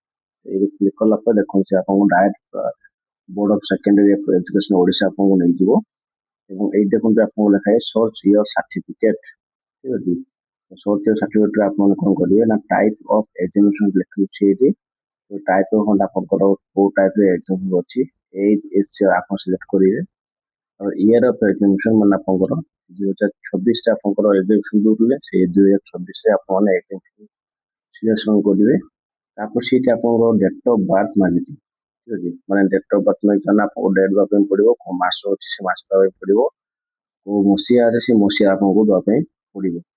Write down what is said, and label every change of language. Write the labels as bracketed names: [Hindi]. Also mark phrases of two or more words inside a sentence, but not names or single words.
[Odia] ଏଇଠି କ୍ଲିକ୍ କଲା ପରେ ଦେଖନ୍ତୁ ସେ ଆପଣଙ୍କୁ ଡାଇରେକ୍ଟ ବୋର୍ଡ ଅଫ୍ ସେକେଣ୍ଡାରୀ ଏଜୁକେସନ ଓଡ଼ିଶା ଆପଣଙ୍କୁ ନେଇଯିବ ଏବଂ ଏଇଠି ଦେଖନ୍ତୁ ଆପଣଙ୍କୁ ଲେଖା ହେଇଛି [English] search your certificate. [Odia] ଠିକ୍ ଅଛି, [English] search your certificateରେ [Odia] ଆପଣ କ'ଣ କରିବେ ନା [English] type of examination [Odia] ଲେଖୁଛି ଏଇଠି, [English] type of [Odia] ଆପଣଙ୍କର କୋଉ ଟାଇପ୍ର ଏକ୍ସାମ୍ ଅଛି ଏଜ୍ ଆପଣ ସିଲେକ୍ଟ କରିବେ। और [English] year of examination [Odia] ମାନେ ଆପଣଙ୍କର 2026 ଆପଣଙ୍କର ଏକ୍ସାମ ଦଉଥିଲେ ସେଇ 2026 ରେ ଆପଣ ଏକ୍ସାମ ସିଲେକ୍ସନ କରିବେ। ତାପରେ ସେଇଠି ଆପଣଙ୍କର [English] date of birth [Odia] ମାଗିଛି, ଠିକ୍ ଅଛି, ମାନେ [English] date of birth [Odia] ମାଗିଛି ମାନେ ଆପଣଙ୍କୁ ଡେଟ୍ ଦେବା ପାଇଁ ପଡ଼ିବ, କୋଉ ମାସ ଅଛି ସେ ମାସ ଦେବା ପାଇଁ ପଡ଼ିବ, କୋଉ ମସିହା ଅଛି ସେ ମସିହା ଆପଣଙ୍କୁ ଦେବା ପାଇଁ ପଡ଼ିବ।